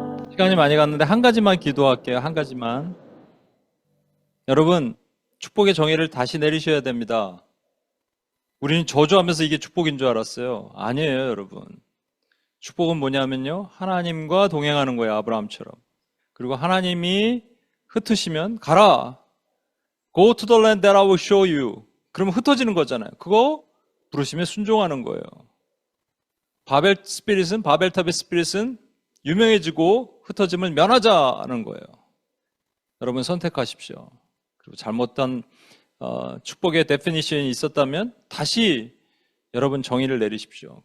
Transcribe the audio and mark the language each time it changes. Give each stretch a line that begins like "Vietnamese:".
Korean: 시간이 많이 갔는데 한 가지만 기도할게요. 한 가지만. 여러분, 축복의 정의를 다시 내리셔야 됩니다. 우리는 저주하면서 이게 축복인 줄 알았어요. 아니에요, 여러분. 축복은 뭐냐면요, 하나님과 동행하는 거예요, 아브라함처럼. 그리고 하나님이 흩으시면 가라.
English: Go to the land that I will show you.
Korean: 그러면 흩어지는 거잖아요. 그거 부르시면 순종하는 거예요. 바벨탑의 스피릿은 유명해지고 흩어짐을 면하자는 거예요. 여러분 선택하십시오. 그리고 잘못된 축복의 데피니션이 있었다면 다시 여러분 정의를 내리십시오.